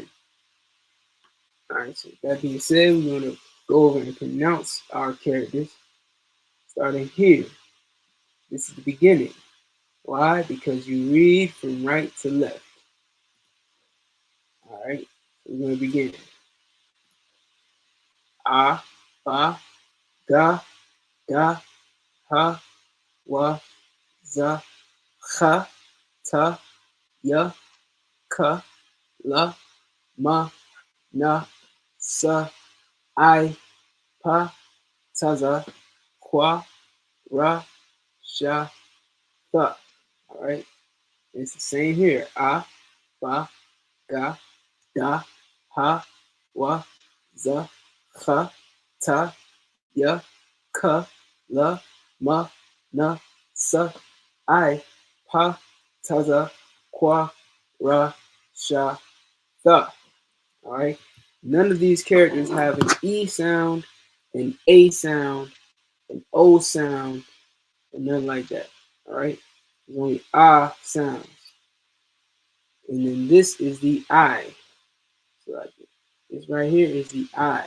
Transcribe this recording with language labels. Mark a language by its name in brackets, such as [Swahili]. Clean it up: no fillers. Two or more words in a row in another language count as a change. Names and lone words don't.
[English] All right. So that being said, we're going to go over and pronounce our characters starting here. This is the beginning. Why? Because you read from right to left. All right. So we're going to begin. [Assyrian Neo-Aramaic] A, ba, ga, da, ha, wa, za, cha, ta, ya, ka, la, ma, na, sa, I, pa, taza, kwa, ra, sha, tha. [English] All right. It's the same here. [Assyrian Neo-Aramaic] A, ba, ga, da, ha, wa, za, cha, ta, ya, ka, la, ma, na, sa, I, pa, taza, kwa, ra, sha, tha. [English] All right. None of these characters have an E sound, an A sound, an O sound, and nothing like that. All right. There's only ah sounds. And then this is the I. So like this right here is the I.